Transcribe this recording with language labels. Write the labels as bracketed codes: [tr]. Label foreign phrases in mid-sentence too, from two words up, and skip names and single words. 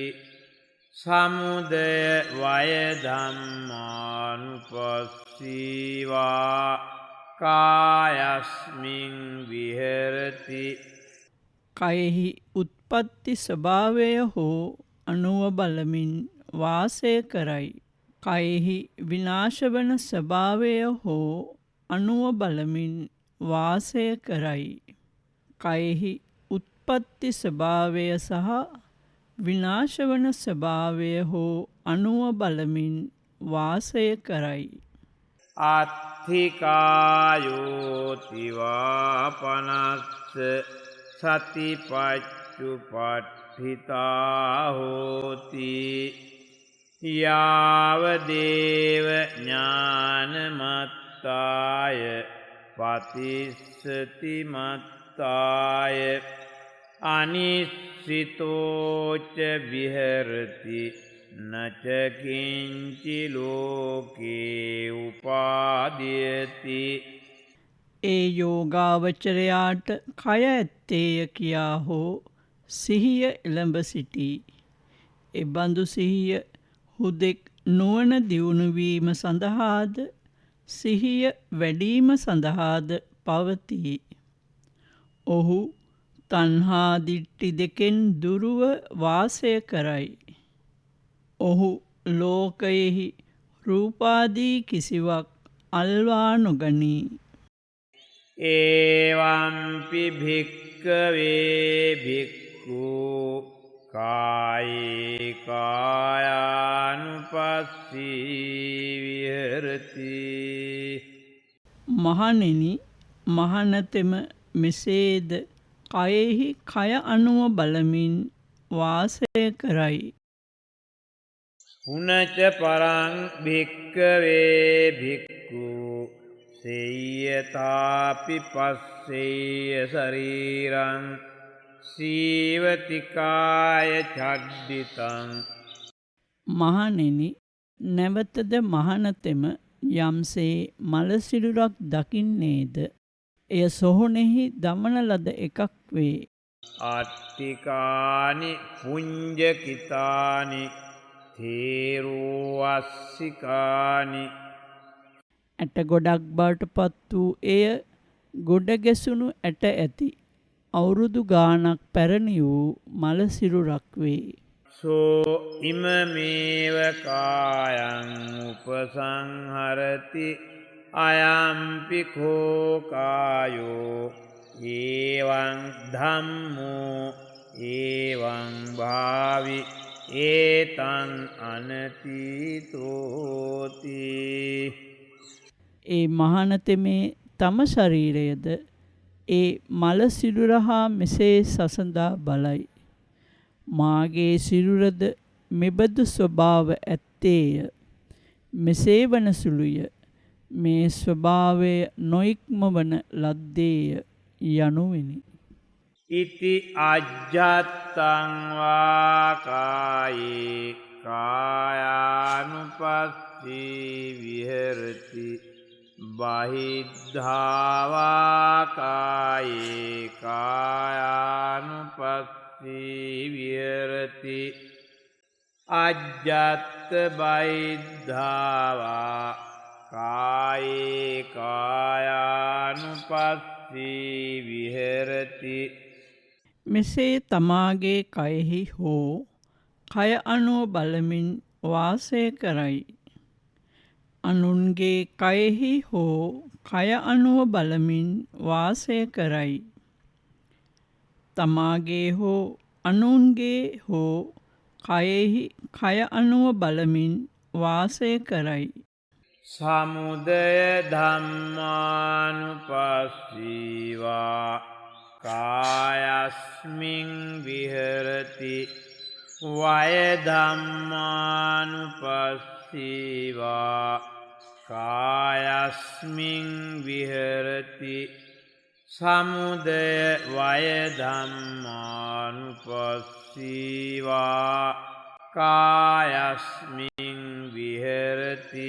[pi] සමුදය වය ධම්මානුපස්සීවා කායස්මින් විහෙරති. [si] කයෙහි උත්පත්ති ස්වභාවය හෝ අනුව බලමින් වාසය කරයි. කයෙහි විනාශවන ස්වභාවය හෝ අනුව බලමින් වාසය කරයි. කයෙහි උත්පත්ති ස්වභාවය සහ විනාශවන ස්වභාවය හෝ අනුව බලමින් වාසය කරයි. [pi] අත්ථිකායෝතිවා පනස්ස සතිපච්චුපට්ඨිතා හෝති. යාවදේව ඥානමත්තාය පතිස්සති මත්තාය අනිස්සිතෝච විහෙරති. නචකින්චි ලෝකේ උපාදීයති. [si] ඒ යෝගාවචරයාට කය ඇත්තේය කියා හෝ සිහිය එළඹ සිටී. එබඳු සිහිය හුදෙක් නුවණ දියුණුවීම සඳහාද සිහිය වැඩීම සඳහාද පවතී. ඔහු තණ්හා දිට්ඨි දෙකෙන් දුරුව වාසය කරයි. ඔහු ලෝකයෙහි රූපාදී කිසිවක් අල්වා නොගනී. [pi] ඒවම්පි භික්කවේ භික්ඛු කායේ කායානුපස්සී විහෙරති. [si] මහණෙනි, මහණතෙම මෙසේද කයෙහි කය අනුව බලමින් වාසය කරයි. [pi] පුනච පරං භික්කවේ භික්ඛු සේයතාපි පස්සේය ශරීරං සීවතිකාය චද්දිතං. [si] මහණෙනි, නැවතද මහණතෙම යම්සේ මලසිරුරක් දකින්නේද එය සොහොනෙහි දමන ලද එකක් වේ. [pi] අට්ඨිකානි පුඤ්ජකිතානි තේරුවස්සිකානි. [si] ඇට ගොඩක් බවට පත් වූ එය ගොඩ ගැසුණු ඇට ඇති අවුරුදු ගානක් පැරණි වූ මලසිරුරක් වේ. [pi] සෝ ඉමමේව කායං උපසංහරති අයම්පි කෝ කායෝ ඒවං ධම්මෝ ඒවං භාවි ඒතං අනතීතෝති. [si] ඒ මහණතෙමේ තම ශරීරයද ඒ මල සිරුර හා මෙසේ සසඳා බලයි. මාගේ සිරුරද මෙබඳු ස්වභාව ඇත්තේය. මෙසේ වන සුළුය. මේ ස්වභාවය නොඉක්මවන ලද්දේය යනුවෙනි. [pi] ඉති අජ්ජත්තං වා කායේ කායානුපස්සී විහෙරති. බහිද්ධාවා කායේ කායානුපස්සී විහෙරති. අජ්ජත්ත බහිද්ධාවා කායේ කායානුපස්සී විහෙරති. [si] මෙසේ තමාගේ කයෙහි හෝ කය අනුව බලමින් වාසය කරයි. අනුන්ගේ කයෙහි හෝ කය අනුව බලමින් වාසය කරයි. තමාගේ හෝ අනුන්ගේ හෝ කයෙහි කය අනුව බලමින් වාසය කරයි. [pi] සමුදය ධම්මානුපස්සීවා කායස්මින් විහෙරති වය ධම්මානුපස්සීවා කායස්මින් විහෙරති සමුදය වය ධම්මානුපස්සීවා කායස්මින් විහෙරති